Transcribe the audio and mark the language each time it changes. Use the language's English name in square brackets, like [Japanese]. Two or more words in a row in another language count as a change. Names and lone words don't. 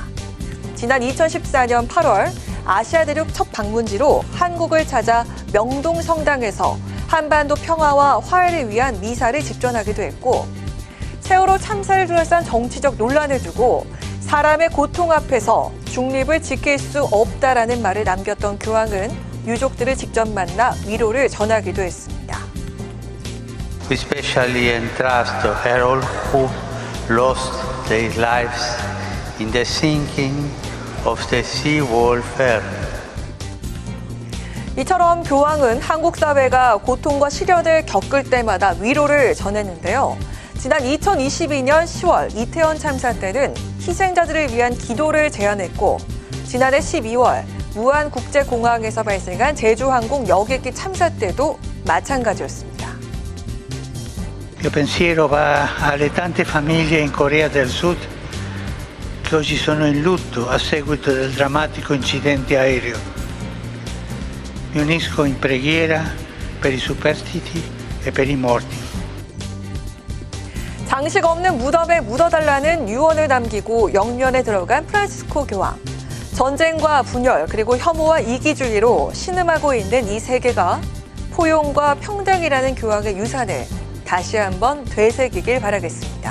[Korean] 지난 2014년 8월 아시아 대륙 첫 방문지로 한국을 찾아 명동 성당에서 한반도 평화와 화해를 위한 미사를 집전하기도 했고, 세월호 참사를 둘러싼 정치적 논란을 두고 사람의 고통 앞에서 중립을 지킬 수 없다라는 말을 남겼던 교황은 유족들을 직접 만나 위로를 전하기도 했습니다. [English] We especially entrust all who lost their lives in the sinking of the sea wall fair. [Korean] 이처럼 교황은 한국 사회가 고통과 시련을 겪을 때마다 위로를 전했는데요. 지난 2022년 10월 이태원 참사 때는 희생자들을 위한 기도를 제안했고, 지난해 12월 무안국제공항에서 발생한 제주항공 여객기 참사 때도 마찬가지였습니다. [Italian] Il pensiero va alle tante famiglie in Corea del Sud che oggi sono in lutto a seguito del drammatico incidente aereo. Mi unisco in preghiera per i superstiti e per i morti. [Korean] 장식 없는 무덤에 묻어달라는 유언을 남기고 영면에 들어간 프란치스코 교황. 전쟁과 분열 그리고 혐오와 이기주의로 신음하고 있는 이 세계가 포용과 평등이라는 교황의 유산을 다시 한번 되새기길 바라겠습니다.